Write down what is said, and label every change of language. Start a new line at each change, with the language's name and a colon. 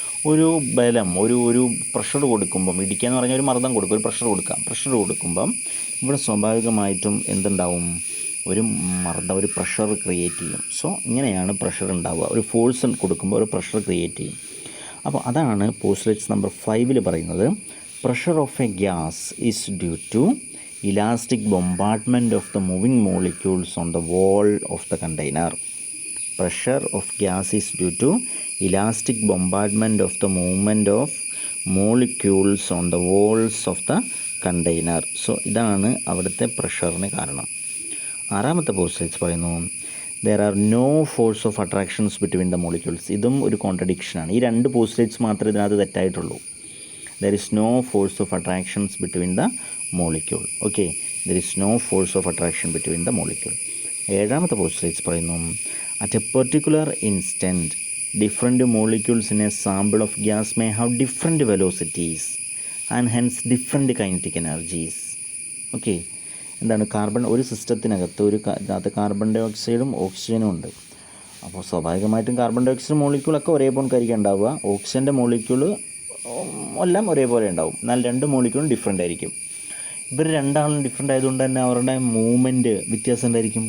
Malayalam: ഒരു ബലം, ഒരു പ്രഷർ കൊടുക്കുമ്പം, ഇടിക്കുക എന്ന് പറഞ്ഞാൽ ഒരു മർദ്ദം കൊടുക്കും, ഒരു പ്രഷർ കൊടുക്കുമ്പം ഇവിടെ സ്വാഭാവികമായിട്ടും എന്തുണ്ടാവും? ഒരു പ്രഷർ ക്രിയേറ്റ് ചെയ്യും. സോ ഇങ്ങനെയാണ് പ്രഷർ ഉണ്ടാവുക. ഒരു ഫോഴ്സ് കൊടുക്കുമ്പോൾ ഒരു പ്രഷർ ക്രിയേറ്റ് ചെയ്യും. അപ്പോൾ അതാണ് പോസ്റ്റുലേറ്റ്സ് നമ്പർ 5 പറയുന്നത്.
English: Pressure of a gas is due to elastic bombardment of the moving molecules on the wall of the container. Pressure of gas is due to elastic bombardment of the movement of molecules on the walls of the container.
Malayalam: So ഇതാണ് അവിടുത്തെ പ്രഷറിന് കാരണം. ആറാമത്തെ postulates പറയുന്നു
English: there are no force of attractions between the molecules.
Malayalam: ഇതും ഒരു കോൺട്രഡിക്ഷനാണ്. ഈ 2 postulates മാത്രമേ ഇതിനകത്ത് തെറ്റായിട്ടുള്ളൂ.
English: There is no force of attractions between the molecule. Okay, there is no force of attraction between the molecule.
Malayalam: ഏഴാമത്തെ പോസ്റ്റുലേറ്റ്സ് പറയുന്നു
English: at a particular instant different molecules in a sample of gas may have different velocities and hence different kinetic energies.
Malayalam: Okay, എന്താണ്? ഒരു സിസ്റ്റത്തിനകത്ത് carbon dye ഓക്സൈഡും ഓക്സിജനും ഉണ്ട്. അപ്പോൾ സ്വാഭാവികമായിട്ടും carbon dye oxide മോളിക്യൂളൊക്കെ ഒരേപോലെ ആയിരിക്കും ഉണ്ടാവുക. ഓക്സിജൻ്റെ മോളിക്യൂള് എല്ലാം ഒരേപോലെ ഉണ്ടാവും. എന്നാൽ 2 മോളിക്യൂളും ഡിഫറെൻ്റ് ആയിരിക്കും. ഇവർ രണ്ടാളും ഡിഫറെൻ്റ് ആയതുകൊണ്ട് തന്നെ അവരുടെ മൂവ്മെൻറ്റ് വ്യത്യാസം ഉണ്ടായിരിക്കും.